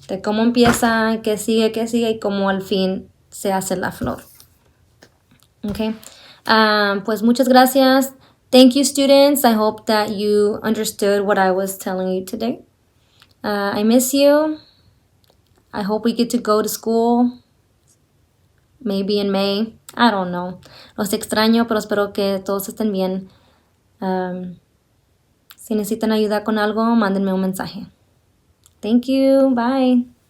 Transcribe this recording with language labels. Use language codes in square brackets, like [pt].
[es] De cómo empieza, qué sigue y cómo al fin se hace la flor. Okay. Pues muchas gracias. [en] Thank you, students. I hope that you understood what I was telling you today. I miss you. I hope we get to go to school. Maybe in May. I don't know. [es] Los extraño, pero espero que todos estén bien. Si necesitan ayuda con algo, mándenme un mensaje. [en] Thank you. Bye.